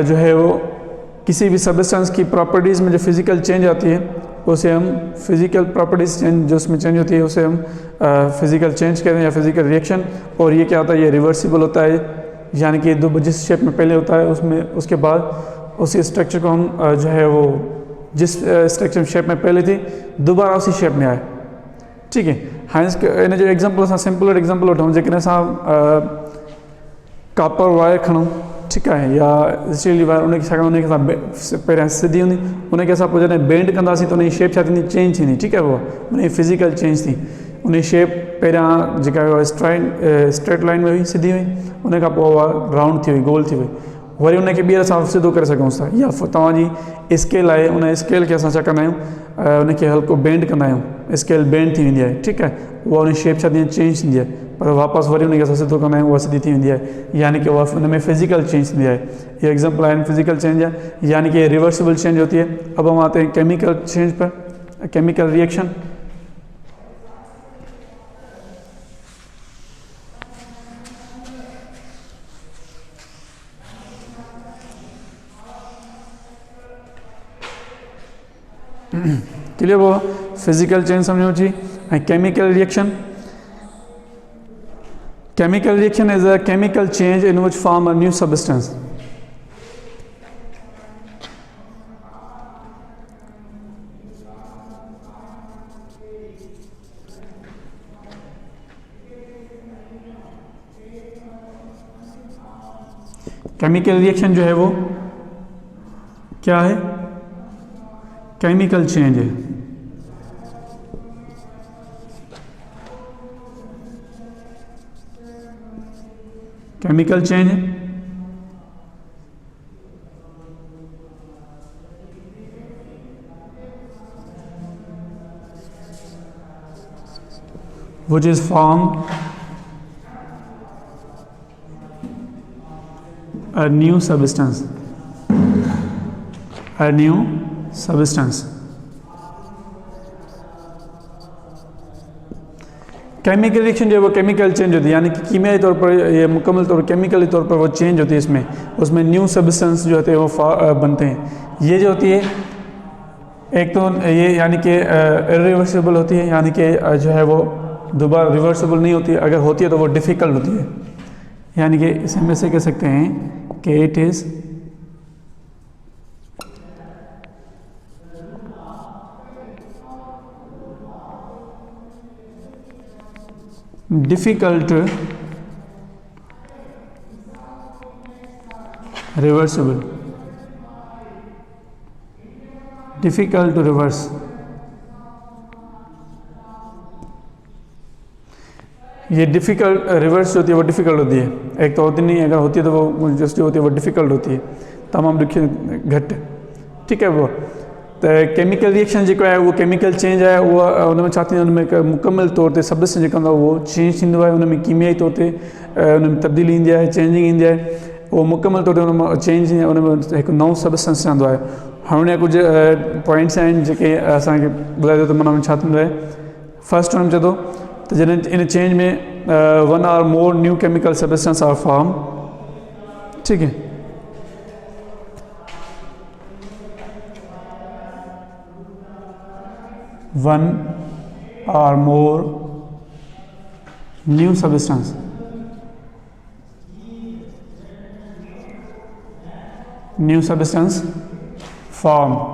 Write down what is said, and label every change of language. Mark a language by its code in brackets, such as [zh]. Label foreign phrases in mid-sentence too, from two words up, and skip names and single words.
[hi] जो है वो किसी भी सब्सटेंस की प्रॉपर्टीज़ में जो फिजिकल चेंज आती है उसे हम [en] physical properties change [hi] जो उसमें चेंज होती है उसे हम [en] physical change [hi] कहते हैं या [en] physical reaction. [hi] और ये क्या होता है? ये रिवर्सिबल होता है, यानी कि जिस शेप में पहले होता है उसमें उसके बाद उसी स्ट्रक्चर को हम जो है वो जिस [en] structure shape [hi] में पहले थी दोबारा उसी शेप में आए, ठीक है। [sd] हाँ, इन जो एग्जाम्पल असां [en] simple example [sd] वठूं, जेकॾहिं असां [en] copper wire [sd] खणूं, ठीकु आहे, या स्टील जी वायर, उनखे छा कयूं, उनखे असां पहिरियां सिधी हूंदी, उनखे असां पोइ जॾहिं बेंड कंदासीं त उनजी शेप छा थींदी? चेंज थींदी, ठीकु आहे। उहा उनजी [en] physical change [sd] थी, उनजी शेप पहिरियां जेका [en] straight line [sd] में हुई, सिधी हुई, उन खां पोइ उहा राउंड थी वई, गोल थी वई, वरी उनखे ॿीहर असां सिधो करे सघूं था। या तव्हांजी स्केल आहे, उन स्केल खे असां छा कंदा आहियूं, उनखे हल्को बेंड कंदा आहियूं, स्केल बेंड थी वेंदी आहे, ठीकु आहे। उहा उन शेप छा थींदी आहे? चेंज थींदी आहे, पर वापसि वरी उनखे असां सिधो कंदा आहियूं, उहा सिधी थी वेंदी आहे, यानी कि उहा उन में [en] physical change [sd] थींदी आहे। ये एग्जाम्पल आहिनि [en] physical change [sd] जा, [hi] यानी कि [en] reversible change [hi] होती है। अब हम आते हैं [en] chemical change [hi] पर, [en] chemical reaction. [hi] क्लियर? वो [en] physical change [hi] समझो जी। [en] chemical reaction, chemical reaction is a chemical change in which form a new substance. chemical reaction [hi] जो है वो क्या है? [en] chemical change [hi] है। [en] chemical change which is formed a new substance, a new substance. chemical reaction [hi] जो है वो [en] chemical change [hi] होती है, यानी कि कीमियाई तौर पर ये मुकम्मल तौर पर केमिकली तौर पर वो चेंज होती है, उसमें [en] new substance [hi] जो होते हैं वो बनते हैं। ये जो होती है एक तो ये यानी कि इरिवर्सिबल होती है, यानी कि जो है वो दोबारा रिवर्सिबल नहीं होती है, अगर होती है तो वो डिफ़िकल्ट होती है, यानी कि इसे में से कह सकते हैं कि [en] it is difficult reversible, difficult to reverse. [hi] ये [en] difficult reverse [hi] जो होती है वो डिफ़िकल्ट होती है, एक तो होती नहीं, अगर होती है तो वो जस्ट होती है वो डिफ़िकल्ट होती है, तमाम दुखी घट, ठीक है। वो तो केमिकल रिएक्शन जो है वो केमिकल चेंज है वो उनमें चाहते हैं [sd] उनमें मुकम्मल तौर ते सबस्टेंस जो हूंदो वो चेंज थींदो आहे, उनमें कीमियाई तौर ते उनमें तब्दीली ईंदी आहे, चेंजिंग ईंदी आहे, वो मुकम्मल तौर ते उनमें चेंज उनमें एक नओं सबस्टेंस ठहंदो आहे। हाणे कुछ पॉइंट्स आहिनि जेके असांखे ॿुधाए थो त माना छा थींदो आहे। फर्स्ट हुन में चए थो त जॾहिं इन चेंज में [en] one or more new chemical substance are form, [hi] ठीक है। [en] One or more new substance form.